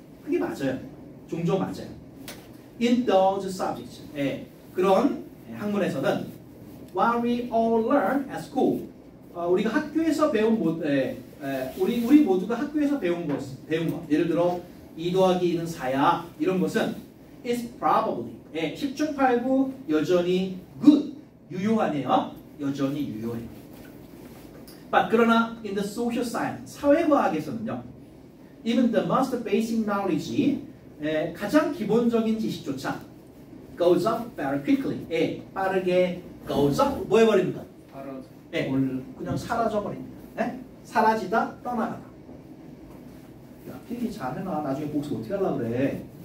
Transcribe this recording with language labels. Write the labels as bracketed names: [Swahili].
[Korean] 그게 맞아요. 종종 맞아요. [English] In those subjects, [Korean] 그런 학문에서는 [English] what we all learn at school, [Korean] 우리가 학교에서 배운 우리 모두가 학교에서 배운 것, 예를 들어 2 더하기 2는 4야, 이런 것은 [English] is probably [Korean] 10중 8구 여전히 [English] good, [Korean] 유효하네요. 여전히 유효해요. 그러나 [English] in the social science, [Korean] 사회과학에서는요. [English] even the most basic knowledge, [Korean] 가장 기본적인 지식조차 [English] goes up very quickly. [Korean] 빠르게 [English] goes up, [Korean] 뭐 해버립니다? 알아서. 그냥 사라져버립니다. 사라지다, 떠나가다. 야, 필기 잘해놔. 나중에 복습 어떻게 하려고 그래?